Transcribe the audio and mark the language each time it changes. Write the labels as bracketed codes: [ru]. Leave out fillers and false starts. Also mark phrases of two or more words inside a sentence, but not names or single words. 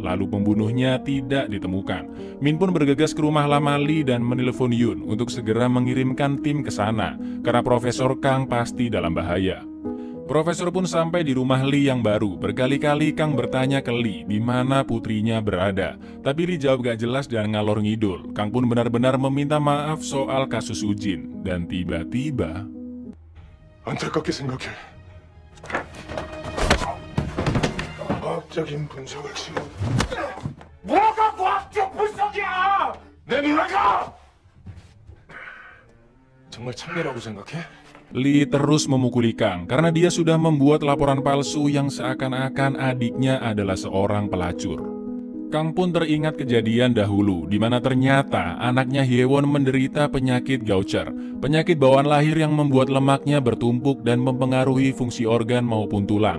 [id] Lalu pembunuhnya tidak ditemukan. Min pun bergegas ke rumah lama Lee dan menelpon Yun untuk segera mengirimkan tim ke sana karena Profesor Kang pasti dalam bahaya. Profesor pun sampai di rumah Lee yang baru. Berkali-kali Kang bertanya ke Lee di mana putrinya berada, tapi Lee jawab gak jelas dan [jv] ngalor ngidul. [id] Kang pun benar-benar meminta maaf soal kasus Sujin dan tiba-tiba [ko] 안타깝게 생각해. 과학적인 분석을 지금. 뭐가 과학적 분석이야! 내 누나가! 정말 참내라고 생각해? [id] Lee terus memukuli Kang karena dia sudah membuat laporan palsu yang seakan-akan adiknya adalah seorang pelacur. Kang pun teringat kejadian dahulu di mana ternyata anaknya Hyewon menderita penyakit Gaucher. penyakit bawaan lahir yang membuat lemaknya bertumpuk dan mempengaruhi fungsi organ maupun tulang.